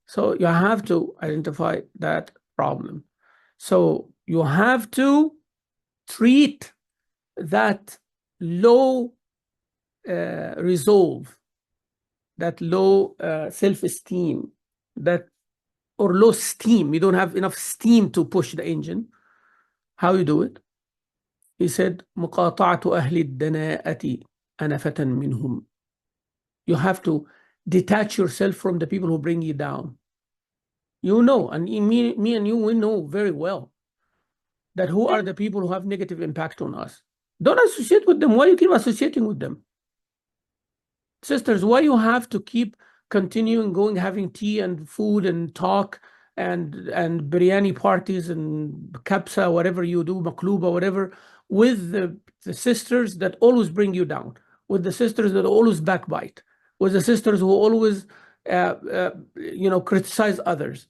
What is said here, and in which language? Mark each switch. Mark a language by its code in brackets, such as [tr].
[en] So you have to identify that problem. So you have to treat that low resolve, that low self-esteem, or low steam. You don't have enough steam to push the engine. How you do it? [ar] He said, مُقَاطَعَةُ أَهْلِ الدَّنَاءَةِ أَنَا فَتًى مِنْهُمْ. [en] You have to detach yourself from the people who bring you down. You know, and me and you, we know very well that who are the people who have negative impact on us. Don't associate with them. Why you keep associating with them? Sisters, why you have to keep continuing going, having tea and food and talk and biryani parties and kapsa, whatever you do, makluba, whatever, with the sisters that always bring you down, with the sisters that always backbite, with the sisters who always criticize others?